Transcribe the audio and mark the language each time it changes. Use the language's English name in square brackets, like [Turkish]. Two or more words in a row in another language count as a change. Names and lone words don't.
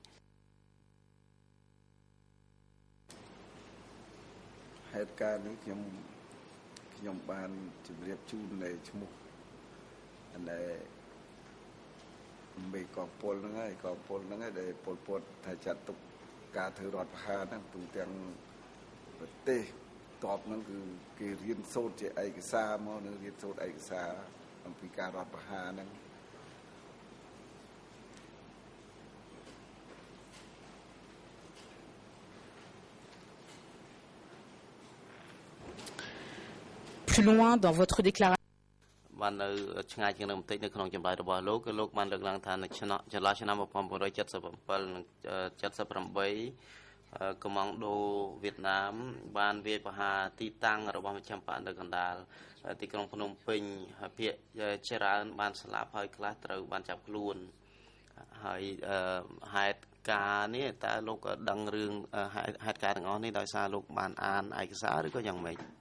[Khmer] ហេតុការណ៍នេះខ្ញុំបានជម្រាបជូននៅឈ្មោះដែលមេកងពលហ្នឹងហើយកងពលហ្នឹងដែលពលពតថាចាត់ទុកការធ្វើរដ្ឋប្រហារហ្នឹងទូទាំងប្រទេសតបហ្នឹងគឺគេរៀនសូត្រជាឯកសារមកនៅរៀនសូត្រឯកសារអំពីការរដ្ឋប្រហារហ្នឹង [French] plus loin dans votre déclaration. [Khmer] បាននៅឆ្ងាយជាងនឹងបន្តិចនៅក្នុងចម្លើយរបស់លោកគឺលោកបានលើកឡើងថានៅចន្លោះឆ្នាំ 1977 និង 78 កុម្ម៉ង់ដូវៀតណាមបានវាយប្រហារទីតាំងរបស់មជ្ឈិមបកនៅកណ្ដាលទីក្រុងភ្នំពេញភាគច្រើនបានស្លាប់ហើយខ្លះត្រូវបានចាប់ខ្លួនហើយហេតុការណ៍នេះតើលោកដឹងរឿងហេតុការណ៍ទាំងអស់នេះដោយសារលោកបានអានឯកសារឬក៏យ៉ាងម៉េច